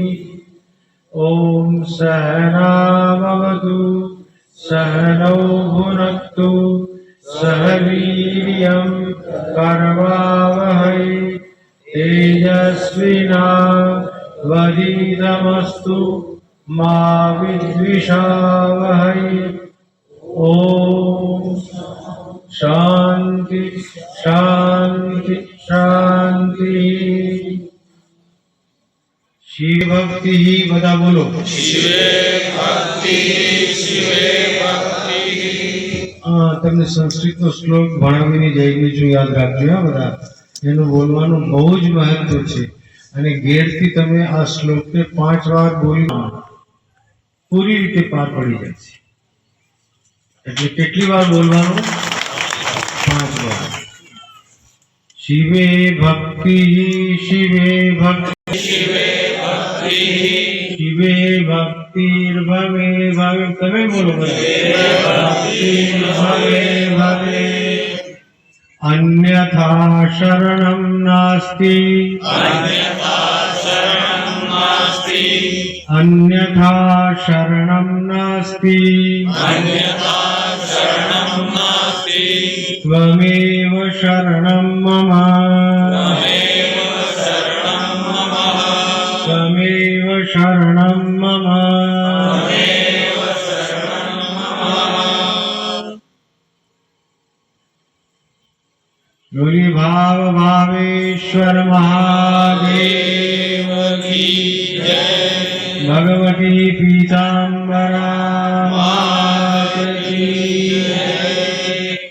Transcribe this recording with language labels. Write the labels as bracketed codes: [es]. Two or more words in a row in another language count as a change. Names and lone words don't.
[sa] ॐ सहनावतु सहनौ भुनक्तु सह वीर्यं करवावहै तेजस्विनावधीतमस्तु मा विद्विषावहै। ॐ शान्ति शान्ति शान्ति। [hi] शिव भक्ति ही बता बोलो। [gu] તમને સંસ્કૃતનો શ્લોક ભણાવીને જઈને જો યાદ રાખજો હા બધા. એનું બોલવાનું બહુ જ મહત્વ છે અને ઘેરથી તમે આ શ્લોકને 5 વાર બોલી પૂરી રીતે પાર પડી જશે. એટલે કેટલી વાર બોલવાનું? 5 વાર. [sa] શિવે ભક્તિ શિવે ભક્તિ શિવે ભક્તિર્ભવે ભવે. [gu] તમે બોલો [sa] ભક્તિર્ભવે ભવે अन्यथा शरणं नास्ति अन्यथा शरणं नास्ति त्वमेव शरणं मम त्वमेव शरणं मम। [hi] बोलिए भाव भावेश्वर महादेव की जय। भगवती पीताम्बरा मात की जय।